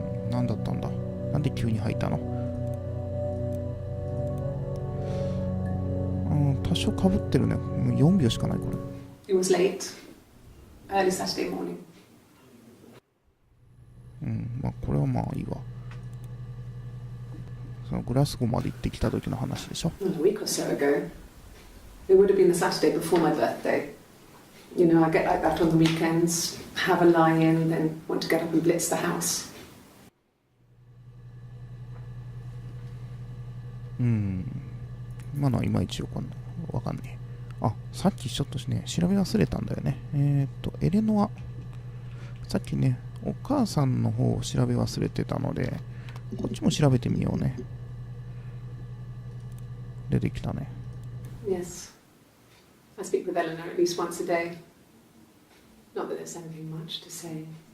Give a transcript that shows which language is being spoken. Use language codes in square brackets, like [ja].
[ja] 何だったんだ。なんで急に入ったの？多少かぶってるね。4秒しかないこれ。 [en] It was late. Early Saturday morning. [ja] まあこれはまあいいわ。そのグラスゴーまで行ってきた時の話でしょ。 [en] A week or so ago. It would have been the Saturday before my birthday. You know, I get like that on the weekends, have a lie-in, then want to get up and blitz the house. [ja] 今のはいまいちわかんねえ。あ、さっきちょっとね、調べ忘れたんだよね。エレノア。さっきね、お母さんの方を調べ忘れてたので、こっちも調べてみようね。出てきたね。 [en] Yes. I speak with Eleanor at least once a day. Not that there's anything much to say.